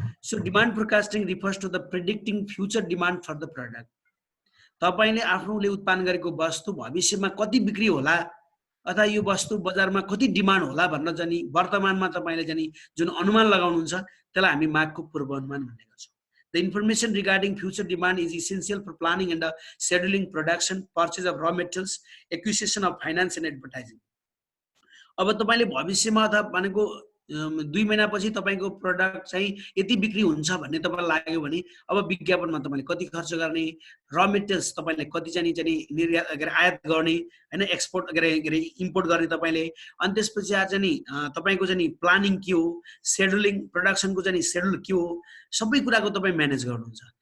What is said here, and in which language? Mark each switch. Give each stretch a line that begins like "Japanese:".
English: So demand forecasting refers to the predicting future demand for the product.
Nepali: तपाईले आफूले उत्पादन गरेको वस्तु भविष्यमा कति बिक्री होला अथवा यो वस्तु बजारमा कति डिमान्ड होला भन्न जानी वर्तमानमा तपाईले जानी जुन अनुमान लगाउनुहुन्छ त्यसलाई हामी मागको पूर्वानुमान भन्ने गर्छौं।
English: The information regarding future demand is essential for planning and scheduling production, purchase of raw materials, acquisition of finance and advertising.
Nepali: अब तपाईले भविष्यमा अथवा भनेको 2 महिनापछि तपाईको प्रोडक्ट चाहिँ यति बिक्री हुन्छ भन्ने तपाईलाई लाग्यो भने अब विज्ञापनमा तपाईले कति खर्च गर्ने, र मेटेरियल्स तपाईले कति चाहिँ निर्यात आयात गर्ने हैन, एक्सपोर्ट इम्पोर्ट गर्ने तपाईले, अनि त्यसपछि चाहिँ तपाईको चाहिँ प्लानिङ के हो, शेड्युलिङ प्रोडक्सनको चाहिँ शेड्युल के हो, सबै कुराको तपाई म्यानेज गर्नुहुन्छ।